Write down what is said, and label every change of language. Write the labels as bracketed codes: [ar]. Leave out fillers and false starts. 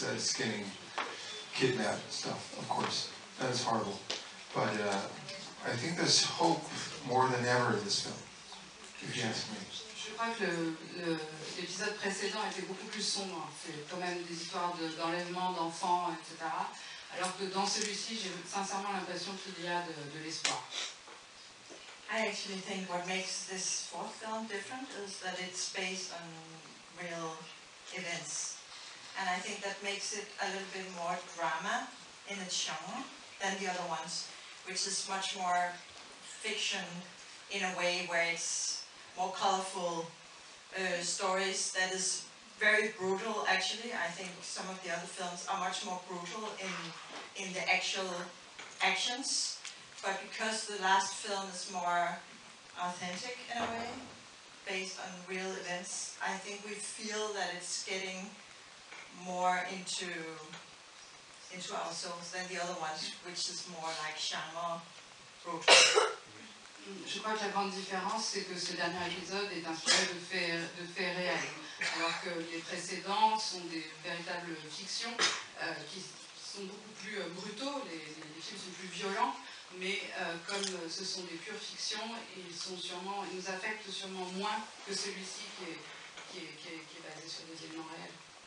[en] That's getting kidnapped and stuff, of course. That is horrible. But I think there's hope more than ever in this film, if you ask me. [fr] Je crois que l'épisode précédent était beaucoup plus sombre. C'est quand même des histoires d'enlèvement d'enfants, etc. Alors que dans celui-ci, j'ai sincèrement l'impression qu'il y a de l'espoir. [en] I actually think what makes this fourth film different is that it's based on real events. And I think that makes it a little bit more drama in its genre than the other ones, which is much more fiction in a way where it's more colorful stories that is very brutal actually. I think some of the other films are much more brutal in the actual actions, but because the last film is more authentic in a way, based on real events, I think we feel that it's getting more into ourselves than the other ones, which is more like genre brutal. [fr] Je crois que la grande différence, c'est que ce dernier épisode est inspiré de faits réels, alors que les précédents sont des véritables fictions qui sont beaucoup plus brutaux, les films sont plus violents, mais comme ce sont des pures fictions, ils nous affectent sûrement moins que celui-ci qui est basé sur des éléments réels.